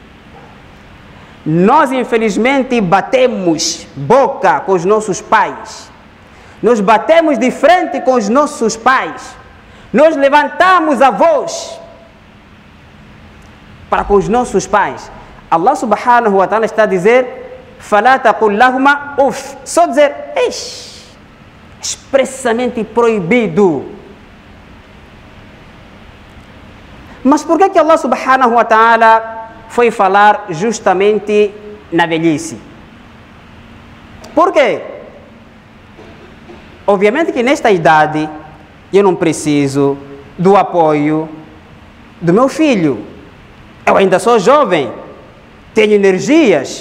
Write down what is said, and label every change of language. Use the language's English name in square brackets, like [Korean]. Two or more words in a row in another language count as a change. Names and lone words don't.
[Portuguese] Nós, infelizmente, batemos boca com os nossos pais. Nós batemos de frente com os nossos pais. Nós levantamos a voz para com os nossos pais. Allah [Arabic] سبحانه وتعالى [Portuguese] está a dizer: [Arabic] فَلَا تَقُلْ لَهُمَا أُفٍ. [Portuguese] Só dizer eish. Expressamente proibido. Mas por que Allah [Arabic] سبحانه وتعالى [Portuguese] foi falar justamente na velhice? Por quê? Obviamente que nesta idade eu não preciso do apoio do meu filho. Eu ainda sou jovem, tenho energias.